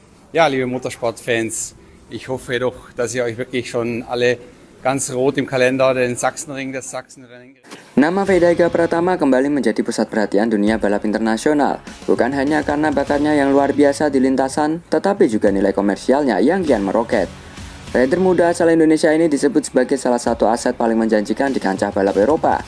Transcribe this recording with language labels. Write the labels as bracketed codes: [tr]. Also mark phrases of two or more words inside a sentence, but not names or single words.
[de] Ja, liebe Motorsportfans, ich hoffe doch, dass ihr euch wirklich schon alle ganz rot im Kalender den Sachsenring, das Sachsenrennen. [id] Nama Veda Ega Pratama kembali menjadi pusat perhatian dunia balap internasional. Bukan hanya karena bakatnya yang luar biasa di lintasan, tetapi juga nilai komersialnya yang kian meroket. Rider muda asal Indonesia ini disebut sebagai salah satu aset paling menjanjikan di kancah balap Eropa.